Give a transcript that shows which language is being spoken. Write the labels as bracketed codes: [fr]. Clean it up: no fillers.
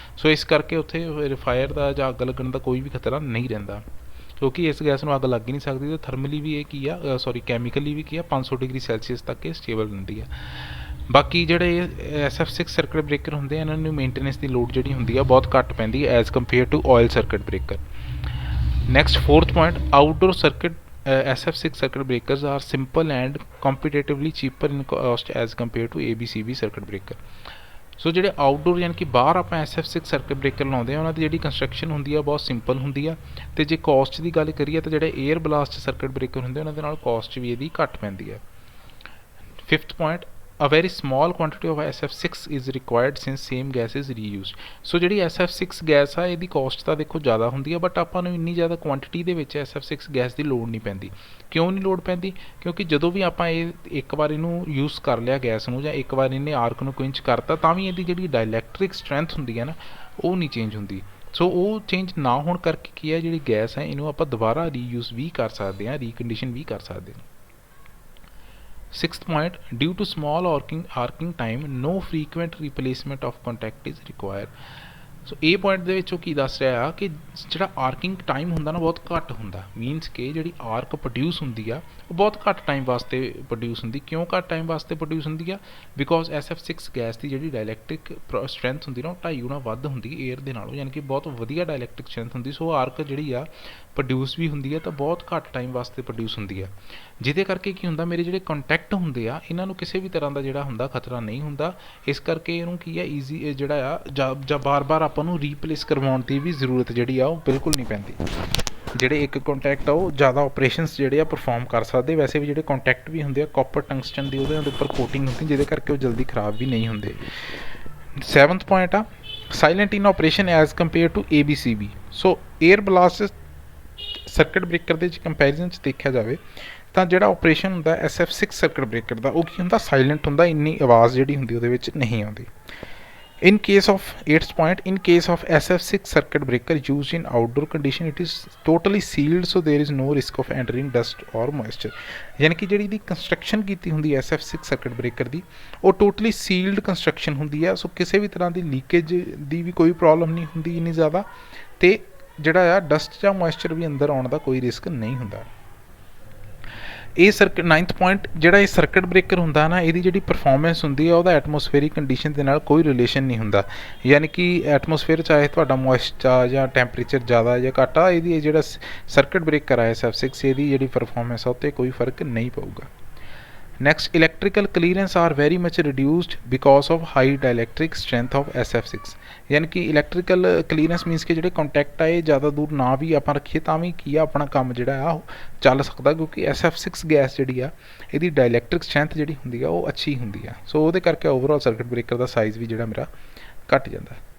[pa] ਸੋ ਇਸ ਕਰਕੇ ਉੱਥੇ ਫਾਇਰ ਦਾ ਜਾਂ ਅੱਗ ਲੱਗਣ ਦਾ ਕੋਈ ਵੀ ਖਤਰਾ ਨਹੀਂ ਰਹਿੰਦਾ, ਕਿਉਂਕਿ ਇਸ ਗੈਸ ਨੂੰ ਅੱਗ ਲੱਗ ਹੀ ਨਹੀਂ ਸਕਦੀ। ਤੇ ਥਰਮਲੀ ਵੀ ਇਹ ਕੀ ਆ ਕੈਮੀਕਲੀ ਵੀ ਕੀ ਆ 500 ਡਿਗਰੀ ਸੈਲਸੀਅਸ ਤੱਕ ਇਹ ਸਟੇਬਲ ਹੁੰਦੀ ਹੈ। ਬਾਕੀ ਜਿਹੜੇ SF6 ਸਰਕਟ ਬ੍ਰੇਕਰ ਹੁੰਦੇ ਆ ਇਹਨਾਂ ਨੂੰ ਮੇਨਟੇਨੈਂਸ ਦੀ ਲੋਡ ਜਿਹੜੀ ਹੁੰਦੀ ਆ ਬਹੁਤ ਘੱਟ ਪੈਂਦੀ ਹੈ [en] As compare to oil circuit breaker. Next fourth point, outdoor circuit SF6 circuit breakers are simple and competitively cheaper in cost as compared to ABCB circuit breaker। [pa] ਸੋ ਜਿਹੜੇ ਆਊਟਡੋਰ ਯਾਨੀ ਕਿ ਬਾਹਰ ਆਪਾਂ SF6 ਸਰਕਟ ਬ੍ਰੇਕਰ ਲਾਉਂਦੇ ਆ ਉਹਨਾਂ ਦੀ ਜਿਹੜੀ construction ਹੁੰਦੀ ਆ ਬਹੁਤ ਸਿੰਪਲ ਹੁੰਦੀ ਆ, ਤੇ ਜੇ ਕਾਸਟ ਦੀ ਗੱਲ ਕਰੀਏ ਤਾਂ ਜਿਹੜੇ 에ਅਰ ਬਲਾਸਟ ਸਰਕਟ ਬ੍ਰੇਕਰ ਹੁੰਦੇ ਉਹਨਾਂ ਦੇ ਨਾਲ ਕਾਸਟ ਵੀ ਇਹਦੀ ਘੱਟ ਪੈਂਦੀ ਹੈ। [en] Fifth point, a very small quantity of SF6 is required since same gas is reused। [pa] ਸੋ ਜਿਹੜੀ SF6 ਗੈਸ ਆ ਇਹਦੀ ਕੋਸਟ ਤਾਂ ਦੇਖੋ ਜ਼ਿਆਦਾ ਹੁੰਦੀ ਆ, ਬਟ ਆਪਾਂ ਨੂੰ ਇੰਨੀ ਜ਼ਿਆਦਾ ਕੁਆਂਟੀਟੀ ਦੇ ਵਿੱਚ SF6 ਗੈਸ ਦੀ ਲੋੜ ਨਹੀਂ ਪੈਂਦੀ। ਕਿਉਂ ਨਹੀਂ ਲੋੜ ਪੈਂਦੀ? ਕਿਉਂਕਿ ਜਦੋਂ ਵੀ ਆਪਾਂ ਇਹ ਇੱਕ ਵਾਰ ਇਹਨੂੰ ਯੂਜ਼ ਕਰ ਲਿਆ ਗੈਸ ਨੂੰ, ਜਾਂ ਇੱਕ ਵਾਰ ਇਹਨੇ ਆਰਕ ਨੂੰ ਕੁਇੰਚ ਕਰਤਾ, ਤਾਂ ਵੀ ਇਹਦੀ ਜਿਹੜੀ ਡਾਇਲੈਕਟ੍ਰਿਕ ਸਟਰੈਂਥ ਹੁੰਦੀ ਹੈ ਨਾ ਉਹ ਨਹੀਂ ਚੇਂਜ ਹੁੰਦੀ। ਸੋ ਉਹ ਚੇਂਜ ਨਾ ਹੋਣ ਕਰਕੇ ਕੀ ਹੈ ਜਿਹੜੀ ਗੈਸ ਹੈ ਇਹਨੂੰ ਆਪਾਂ ਦੁਬਾਰਾ ਰੀਯੂਜ਼ ਵੀ ਕਰ ਸਕਦੇ ਹਾਂ, ਰੀਕੰਡੀਸ਼ਨ ਵੀ ਕਰ ਸਕਦੇ ਹਾਂ। [en] Sixth point, due to small arcing time, no frequent replacement of contact is required। [pa] ਸੋ ਇਹ ਪੁਆਇੰਟ ਦੇ ਵਿੱਚ ਉਹ ਕੀ ਦੱਸ ਰਿਹਾ ਆ ਕਿ ਜਿਹੜਾ ਆਰਕਿੰਗ ਟਾਈਮ ਹੁੰਦਾ ਨਾ ਬਹੁਤ ਘੱਟ ਹੁੰਦਾ, ਮੀਨਸ ਕਿ ਜਿਹੜੀ ਆਰਕ ਪ੍ਰੋਡਿਊਸ ਹੁੰਦੀ ਆ ਉਹ ਬਹੁਤ ਘੱਟ ਟਾਈਮ ਵਾਸਤੇ ਪ੍ਰੋਡਿਊਸ ਹੁੰਦੀ। ਕਿਉਂ ਘੱਟ ਟਾਈਮ ਵਾਸਤੇ ਪ੍ਰੋਡਿਊਸ ਹੁੰਦੀ ਆ? ਬਿਕੋਜ਼ SF6 ਗੈਸ ਦੀ ਜਿਹੜੀ ਡਾਇਲੈਕਟ੍ਰਿਕ ਸਟਰੈਂਥ ਹੁੰਦੀ ਨਾ ਉਹ 2.5 ਗੁਣਾ ਵੱਧ ਹੁੰਦੀ 에ਅਰ ਦੇ ਨਾਲੋਂ, ਯਾਨੀ ਕਿ ਬਹੁਤ ਵਧੀਆ ਡਾਇਲੈਕਟ੍ਰਿਕ ਸਟਰੈਂਥ ਹੁੰਦੀ। ਸੋ ਆਰਕ ਜਿਹੜੀ ਆ ਪ੍ਰੋਡਿਊਸ ਵੀ ਹੁੰਦੀ ਹੈ ਤਾਂ ਬਹੁਤ ਘੱਟ ਟਾਈਮ ਵਾਸਤੇ ਪ੍ਰੋਡਿਊਸ ਹੁੰਦੀ ਹੈ, ਜਿਹਦੇ ਕਰਕੇ ਕੀ ਹੁੰਦਾ ਮੇਰੇ ਜਿਹੜੇ ਕੰਟੈਕਟ ਹੁੰਦੇ ਆ ਇਹਨਾਂ ਨੂੰ ਕਿਸੇ ਵੀ ਤਰ੍ਹਾਂ ਦਾ ਜਿਹੜਾ ਹੁੰਦਾ ਖਤਰਾ ਨਹੀਂ ਹੁੰਦਾ। ਇਸ ਕਰਕੇ ਇਹਨੂੰ ਕੀ ਹੈ ਈਜ਼ੀ ਜਿਹੜਾ ਆ ਜਾਂ ਬਾਰ-ਬਾਰ ਆਪਾਂ ਨੂੰ ਰੀਪਲੇਸ ਕਰਵਾਉਣ ਦੀ ਵੀ ਜ਼ਰੂਰਤ ਜਿਹੜੀ ਆ ਉਹ ਬਿਲਕੁਲ ਨਹੀਂ ਪੈਂਦੀ। ਜਿਹੜੇ ਇੱਕ ਕੰਟੈਕਟ ਆ ਉਹ ਜ਼ਿਆਦਾ ਆਪਰੇਸ਼ਨਸ ਜਿਹੜੇ ਆ ਪਰਫਾਰਮ ਕਰ ਸਕਦੇ। ਵੈਸੇ ਵੀ ਜਿਹੜੇ ਕੰਟੈਕਟ ਵੀ ਹੁੰਦੇ ਆ ਕਾਪਰ ਟੰਗਸਟਨ ਦੀ ਉਹਦੇ ਉੱਪਰ ਕੋਟਿੰਗ ਹੁੰਦੀ ਜਿਹਦੇ ਕਰਕੇ ਉਹ ਜਲਦੀ ਖਰਾਬ ਵੀ ਨਹੀਂ ਹੁੰਦੇ। [en] 7th point ਆ silent in operation as compare to ABCB। [pa] So air blast circuit breaker ਦੇ ਵਿੱਚ ਕੰਪੈਰੀਜ਼ਨ 'ਚ ਦੇਖਿਆ ਜਾਵੇ ਤਾਂ ਜਿਹੜਾ ਆਪਰੇਸ਼ਨ ਹੁੰਦਾ SF6 ਸਰਕਟ ਬ੍ਰੇਕਰ ਦਾ ਉਹ ਕੀ ਹੁੰਦਾ ਸਾਇਲੈਂਟ ਹੁੰਦਾ, ਇੰਨੀ ਆਵਾਜ਼ ਜਿਹੜੀ ਹੁੰਦੀ ਉਹਦੇ ਵਿੱਚ ਨਹੀਂ ਆਉਂਦੀ। [en] In case of 8th point, in case of SF6 circuit breaker used in outdoor condition, it is totally sealed, so there is no risk of entering dust or moisture। [pa] ਯਾਨੀ ਕਿ ਜਿਹੜੀ ਦੀ ਕੰਸਟਰਕਸ਼ਨ ਕੀਤੀ ਹੁੰਦੀ ਹੈ SF6 ਸਰਕਟ ਬ੍ਰੇਕਰ ਦੀ ਉਹ totally sealed construction ਹੁੰਦੀ ਹੈ। ਸੋ ਕਿਸੇ ਵੀ ਤਰ੍ਹਾਂ ਦੀ ਲੀਕੇਜ ਦੀ ਵੀ ਕੋਈ ਪ੍ਰੋਬਲਮ ਨਹੀਂ ਹੁੰਦੀ ਇੰਨੀ ਜ਼ਿਆਦਾ, ਤੇ ਜਿਹੜਾ ਆ ਡਸਟ ਜਾਂ ਮੋਇਸਚਰ ਵੀ ਅੰਦਰ ਆਉਣ ਦਾ ਕੋਈ ਰਿਸਕ ਨਹੀਂ ਹੁੰਦਾ। ਇਹ ਸਰਕਟ 9th ਪੁਆਇੰਟ, ਜਿਹੜਾ ਇਹ ਸਰਕਟ ਬ੍ਰੇਕਰ ਹੁੰਦਾ ਨਾ ਇਹਦੀ ਜਿਹੜੀ ਪਰਫਾਰਮੈਂਸ ਹੁੰਦੀ ਹੈ ਉਹਦਾ ਐਟਮੋਸਫੇਰਿਕ ਕੰਡੀਸ਼ਨ ਦੇ ਨਾਲ ਕੋਈ ਰਿਲੇਸ਼ਨ ਨਹੀਂ ਹੁੰਦਾ। ਯਾਨੀ ਕਿ ਐਟਮੋਸਫੇਅਰ ਚਾਹੇ ਤੁਹਾਡਾ ਮੋਇਸਚਰ ਜਾਂ ਟੈਂਪਰੇਚਰ ਜ਼ਿਆਦਾ ਜਾਂ ਘੱਟ ਆ, ਇਹਦੀ ਜਿਹੜਾ ਸਰਕਟ ਬ੍ਰੇਕਰ ਆ SF6 ਇਹਦੀ ਜਿਹੜੀ ਪਰਫਾਰਮੈਂਸ ਆ ਉੱਤੇ ਕੋਈ ਫਰਕ ਨਹੀਂ ਪਊਗਾ। [en] Next, electrical clearance are very much reduced because of high dielectric strength of SF6। [pa] ਯਾਨੀ ਕਿ ਇਲੈਕਟ੍ਰੀਕਲ ਕਲੀਅਰੈਂਸ ਮੀਨਸ ਕਿ ਜਿਹੜੇ ਕੰਟੈਕਟ ਆ ਇਹ ਜ਼ਿਆਦਾ ਦੂਰ ਨਾ ਵੀ ਆਪਾਂ ਰੱਖੀਏ ਤਾਂ ਵੀ ਕੀ ਆ ਆਪਣਾ ਕੰਮ ਜਿਹੜਾ ਆ ਉਹ ਚੱਲ ਸਕਦਾ, ਕਿਉਂਕਿ SF6 ਗੈਸ ਜਿਹੜੀ ਆ ਇਹਦੀ ਡਾਇਲੈਕਟ੍ਰਿਕ ਸਟਰੈਂਥ ਜਿਹੜੀ ਹੁੰਦੀ ਆ ਉਹ ਅੱਛੀ ਹੁੰਦੀ ਆ। ਸੋ ਉਹਦੇ ਕਰਕੇ ਓਵਰਆਲ ਸਰਕਟ ਬ੍ਰੇਕਰ ਦਾ ਸਾਈਜ਼ ਵੀ ਜਿਹੜਾ ਮੇਰਾ ਘੱਟ ਜਾਂਦਾ।